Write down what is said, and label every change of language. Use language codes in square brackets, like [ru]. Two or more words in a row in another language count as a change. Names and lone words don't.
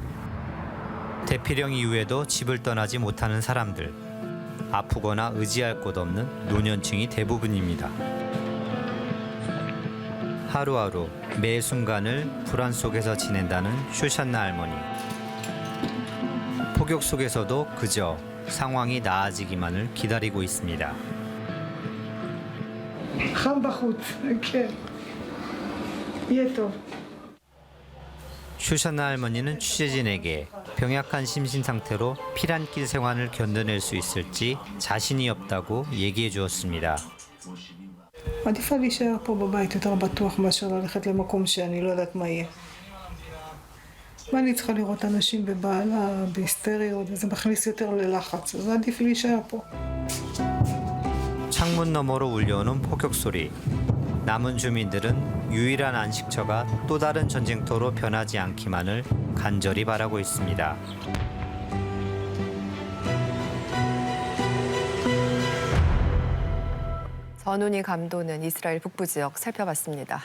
[ko] 대피령 이후에도 집을 떠나지 못하는 사람들, 아프거나 의지할 곳 없는 노년층이 대부분입니다. 하루하루 매 순간을 불안 속에서 지낸다는 쇼샨나 할머니. 폭격 속에서도 그저 상황이 나아지기만을 기다리고 있습니다. [he] חם בחוץ, כן. יהיה טוב. [ko] 쇼샨나 할머니는 취재진에게 병약한 심신 상태로 피란길 생활을 견뎌낼 수 있을지 자신이 없다고 얘기해 주었습니다. [he] עדיף לי להישאר פה בבית יותר בטוח מאשר ללכת למקום שאני לא יודעת מה יהיה. ואני צריכה לראות אנשים בבעלה, בהיסטריות, וזה מכניס יותר ללחץ, אז עדיף להישאר פה. [ko] 창문 너머로 울려오는 폭격 소리. 남은 주민들은 유일한 안식처가 또 다른 전쟁터로 변하지 않기만을 간절히 바라고 있습니다. 전운이 감도는 이스라엘 북부 지역 살펴봤습니다.